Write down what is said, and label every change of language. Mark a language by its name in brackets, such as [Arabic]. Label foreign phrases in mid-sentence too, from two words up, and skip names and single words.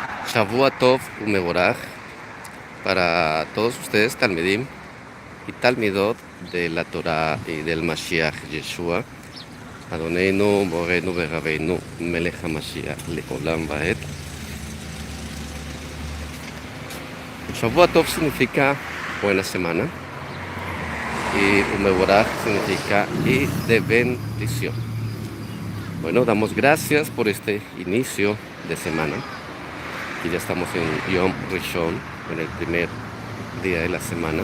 [Hebrew] שבוע טוב ומבורך [Spanish] para todos ustedes, Talmidim y Talmidot de la Torah y del [Hebrew] משיח ישוע אדוננו מורנו ורבנו מלך המשיח לעולם ועד. שבוע טוב [Spanish] significa buena semana y Umeboraj significa y de bendición. Bueno, damos gracias por este inicio de semana. Y ya estamos en [Hebrew] יום ראשון, [Spanish] en el primer día de la semana.